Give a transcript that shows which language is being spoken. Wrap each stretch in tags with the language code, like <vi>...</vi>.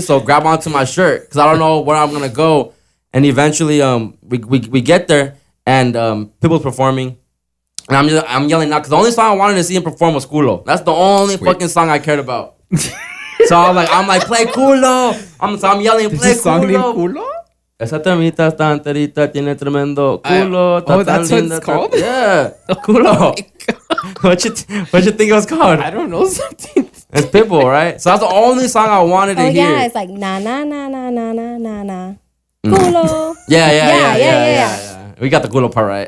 <en>So grab onto my shirt because I don't know where I'm gonna go." And eventually, we get there, and people's performing, and I'm yelling out because the only song I wanted to see him perform was "Culo." That's the only fucking song I cared about. So I'm like, play "Culo." I'm yelling, play There's a song named "Culo." Culo?</en> <es>Esa termita está enterita, tiene tremendo culo.</es> <en>oh, that's what it's called? Yeah, culo. What you think it was called? I don't know something. It's Pitbull, right? So that's the only song I wanted to oh hear. yeah, it's like na na na na na na na na. Culo. Yeah. We got the culo part right.</en>